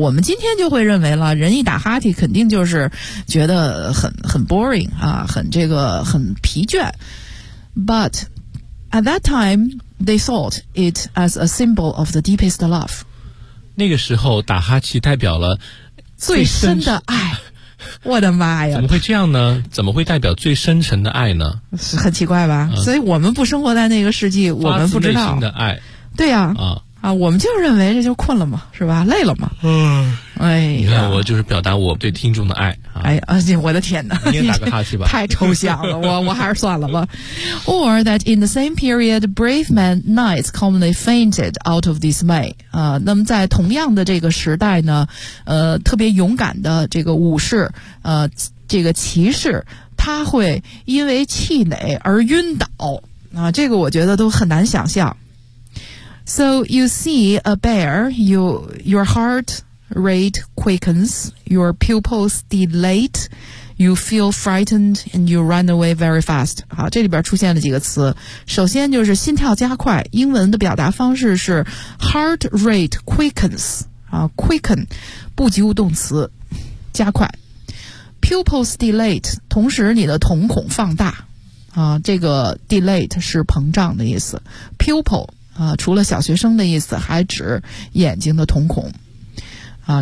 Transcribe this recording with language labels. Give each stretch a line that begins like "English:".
Chinese: 我们今天就会认为了，人一打哈欠肯定就是觉得很 boring 啊，很疲倦。
English: But at that time they thought it as a symbol of the deepest love。
Chinese: 那个时候打哈欠代表了最深的爱，我的妈呀！怎么会这样呢？怎么会代表最深沉的爱呢？是很奇怪吧？所以我们不生活在那个世纪，我们不知道。发自内心的爱，对呀、啊，我们就认为这就困了嘛，是吧？累了嘛？嗯，哎呀，你看我就是表达我对听众的爱。哎呀，我的天哪！你也打个哈欠吧，太抽象了，我还是算了吧。
English: Or that in the same period, brave men knights commonly fainted out of dismay。
Chinese: 那么在同样的这个时代呢，特别勇敢的这个武士，这个骑士，他会因为气馁而晕倒啊，这个我觉得都很难想象。
English: So you see a bear, your heart rate quickens, your pupils dilate, you feel frightened, and you run away very fast.
Chinese: 好，这里边出现了几个词。首先就是心跳加快，英文的表达方式是
English: heart rate quickens,
Chinese: 啊 ,quicken, 不及物动词加快。
English: Pupils dilate,
Chinese: 同时你的瞳孔放大。啊，这个 dilate 是膨胀的意思， pupil 啊，除了小学生的意思，还指眼睛的瞳孔啊。